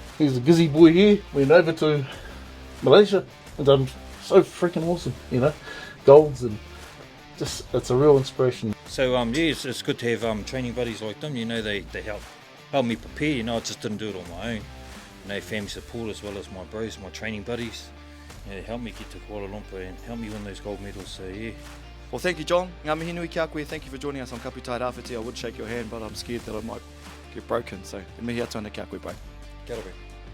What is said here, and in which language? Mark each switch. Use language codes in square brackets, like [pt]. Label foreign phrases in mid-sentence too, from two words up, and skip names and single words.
[en] He's a Gizzy boy here, went over to Malaysia and done so freaking awesome, you know, golds, and just it's a real inspiration. So it's good to have training buddies like them. You know, they help me prepare. You know, I just didn't do it on my own. You know, family support as well as my bros, my training buddies. Yeah, helped me get to Kuala Lumpur and helped me win those gold medals. So yeah. Well, thank you, John. [mi] Ngā mihi nui kia koe. [en] Thank you for joining us on Kapitai Rāwhiti. I would shake your hand, but I'm scared that I might get broken. So, [mi] mihi atu ana kia koe, bro. Kia ora.